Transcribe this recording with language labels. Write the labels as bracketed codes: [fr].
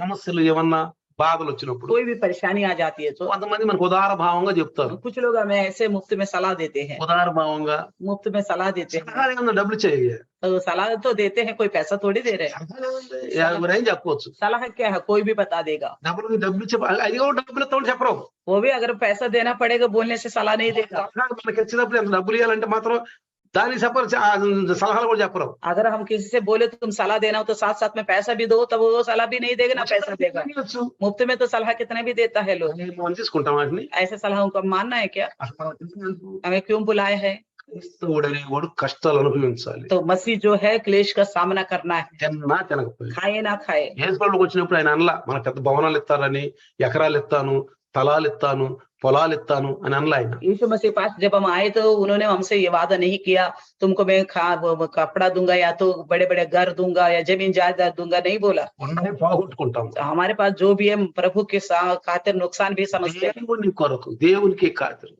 [te] సమస్యలు ఏమన్నా బాధలు వచ్చినప్పుడు [hi] कोई भी परेशानी आ जाती है तो [te] కొంతమంది మనకు ఉదార భావంగా చెప్తారు. [hi] कुछ लोग हमें ऐसे मुफ्त में सलाह देते हैं, [te] ఉదార భావంగా [hi] मुफ्त में सलाह देते हैं। [te] సలహాలు ఏమన్నా డబ్బులు చేయాలి, [hi] तो सलाह तो देते हैं, कोई पैसा थोड़ी दे रहे हैं। [te] ఎవరైనా చెప్పవచ్చు. [hi] सलाह क्या है, कोई भी बता देगा। [te] డబ్బులు చెప్ప అయ్యో డబ్బులు ఎత్తాడు చెప్పరు. [hi] वो भी अगर पैसा देना पड़ेगा बोलने से सलाह नहीं देगा। [te] సలహాలు మనకి ఇచ్చినప్పుడు ఎంత డబ్బులు ఇవ్వాలంటే మాత్రం దానికి చెప్పరు, సలహాలు కూడా చెప్పరు. [hi] अगर हम किसी से बोले तो तुम सलाह देना हो तो साथ साथ में पैसा भी दो, तब वो सलाह भी नहीं देगा ना पैसा देगा। मुफ्त में तो सलाह कितने भी देता है लोग। [te] మనం తీసుకుంటాం వాటిని. [hi] ऐसे सलाहों को मानना है क्या? [te] అసలు మనం తీసుకునేందుకు? [hi] हमें क्यों बुलाया है? [te] క్రైస్తవుడు అనేవాడు కష్టాలు అనుభవించాలి. [hi] तो मसीह जो है क्लेश का सामना करना है, [te] తిన్నా తినకపోయి. [hi] खाए ना खाए। [te] యేసుప్రభువుకి వచ్చినప్పుడు ఆయన అనలా మన పెద్ద భవనాలు ఇస్తారని, ఎకరాలు ఇస్తాను, స్థలాలు ఇస్తాను, పొలాలు ఇస్తాను అని అనలే ఆయన. [hi] यीशु मसीह पास जब हम आए तो उन्होंने हमसे ये वादा नहीं किया तुमको मैं वो कपड़ा दूंगा या तो बड़े बड़े घर दूंगा या जमीन जायदाद दूंगा, नहीं बोला। [te] ఉన్నవి పోగొట్టుకుంటాం. [hi] तो हमारे पास जो भी है प्रभु के खातिर नुकसान भी समझते हैं, [te] దేవుని కొరకు, దేవునికి ఖాతరు.